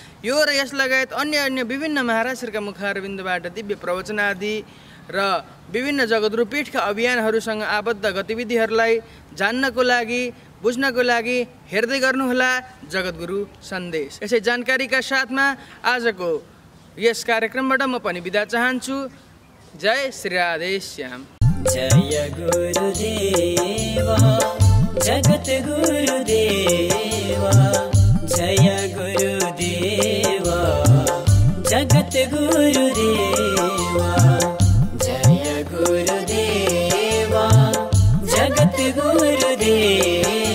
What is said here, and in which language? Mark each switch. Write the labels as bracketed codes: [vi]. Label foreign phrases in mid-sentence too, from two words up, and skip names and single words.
[ne] यो र यस लगायत अन्य अन्य विभिन्न महाराजहरूका मुखारविन्दबाट दिव्य प्रवचन आदि र विभिन्न जगद्गुरु पीठका अभियानहरूसँग आबद्ध गतिविधिहरूलाई जान्नको लागि, बुझ्नको लागि हेर्दै गर्नुहोला जगद्गुरु सन्देश। यसै जानकारीका साथमा आजको यस कार्यक्रमबाट म पनि बिदा चाहन्छु। जय श्री राधेश्याम। जय गुरुदेवा जगत गुरुदेवा, जय गुरुदेवा जगत गुरुदेवा, जय गुरुदेवा जगत गुरुदेवा।